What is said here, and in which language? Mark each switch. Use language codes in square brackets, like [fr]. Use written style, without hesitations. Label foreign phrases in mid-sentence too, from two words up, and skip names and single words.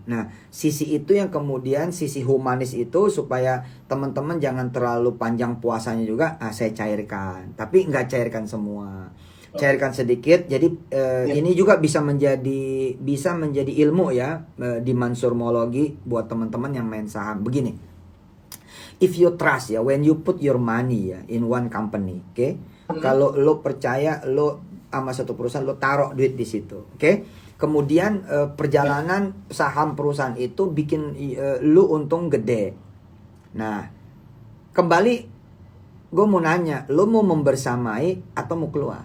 [id] Nah, sisi itu yang kemudian sisi humanis itu supaya teman-teman jangan terlalu panjang puasanya juga, saya cairkan. Tapi nggak cairkan semua, cairkan sedikit. Jadi ini juga bisa menjadi ilmu ya di Mansurmologi buat teman-teman yang main saham. Begini, [en] if you trust ya, when you put your money ya in one company, [id] oke? Kalau lo percaya lo sama satu perusahaan, lo taruh duit di situ, oke? Kemudian perjalanan saham perusahaan itu bikin lo untung gede. Nah, kembali gue mau nanya, lo mau membersamai atau mau keluar?